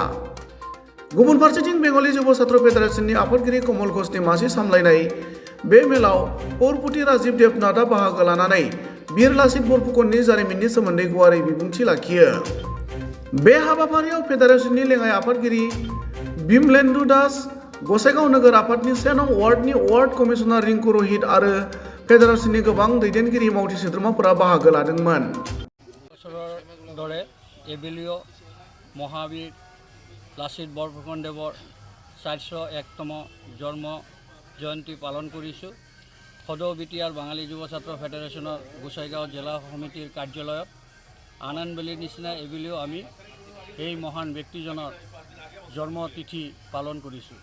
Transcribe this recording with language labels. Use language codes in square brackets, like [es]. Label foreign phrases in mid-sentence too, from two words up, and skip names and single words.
[brx] गुबुन फारसेथिं बेंगली जुब छात्र फेडारेशननि आफादगिरि कमल घोषनि मासि सामलायनाय बे मेलाव पौरपति राजीव देबनाथआ बाहागो लानानै बिर लाचित बरफुकननि जारिमिननि सोमोन्दै गुवारै बिबुंथि लाखियो। बे हाबाफारियाव फेडारेशननि लेङाइ आफादगिरि बिमलेन्दु दास, गसाइगाव नोगोर आफादनि 1 नं वार्डनि [en] ward commissioner [brx] रिंकु रहित आरो फेडारेशननि गोबां दैदेनगिरि मावथि सोद्रोमाफोरा बाहागो लादोंमोन। [as] বছৰৰ দৰে এইবেলিও মহাবীৰ লাচিত বৰফুকনদেৱৰ 401তম জন্ম জয়ন্তী পালন কৰিছোঁ। সদৌ বিটিআৰ বাঙালী যুৱ ছাত্ৰ ফেডাৰেশ্যনৰ গোসাইগাঁও জিলা সমিতিৰ কাৰ্যালয়ত আনন্দবেলিৰ নিচিনা এইবেলিও আমি এই মহান ব্যক্তিজনৰ জন্মতিথি পালন কৰিছোঁ।